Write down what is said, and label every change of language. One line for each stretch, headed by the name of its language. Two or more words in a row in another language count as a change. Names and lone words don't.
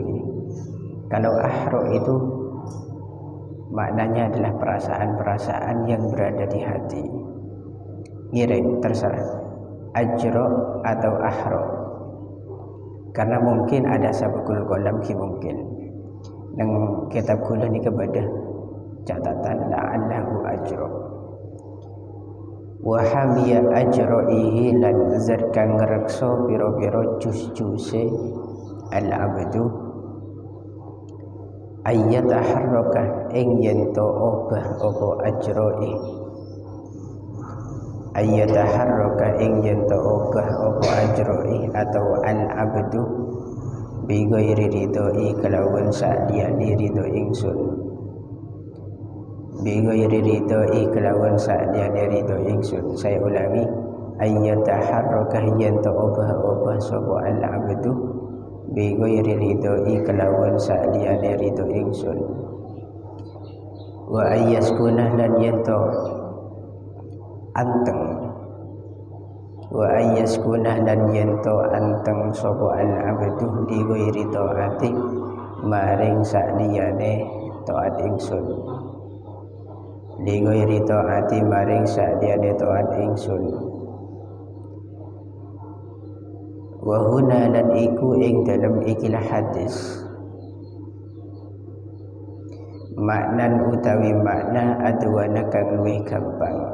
Indonesian: Kalau ahra itu maknanya adalah perasaan-perasaan yang berada di hati. Ngiring terserah ajra atau ahra. Karena mungkin ada
Arabic: sabukul qalam
Indonesian: ki mungkin. Nang kitab kula ni kepada catatan
Arabic: la'allahu ajra. Wa hamiya ajraihi
Javanese: lan zat kang ngrekso pira-pira jus-juse
Arabic: al-abdu ayat taharraka
Javanese: ing yen to obah apa ajrai.
Arabic: Ayat taharraka
Javanese: ing yen to obah apa ajrai atau
Arabic: al-abdu bi ghairi ridhoi
Javanese: kelawan sadiyane ridho ingsun.
Arabic: Bi ghairi ridhoi
Javanese: kelawan sadiyane ridho ingsun.
Indonesian: Saya ulangi,
Arabic: ayat taharraka
Javanese: yen to obah-obah sapa
Arabic: al-abdu bi ghairi ridhoi
Javanese: kelawan sadiyane ridho ingsun.
Arabic: Wa ayyaskuna
Javanese: lan yen to anteng.
Arabic: Wa ayyaskuna
Javanese: lan yento anteng sapa
Arabic: al-abdu di ghairi taati
Javanese: maring saliyane taat ingsun.
Arabic: Di ghairi taati
Javanese: maring saliyane taat ingsun.
Arabic: Wa huna
Javanese: lan iku ing dalam ikilah hadis maknan utawi makna adwana kang luwih gampang.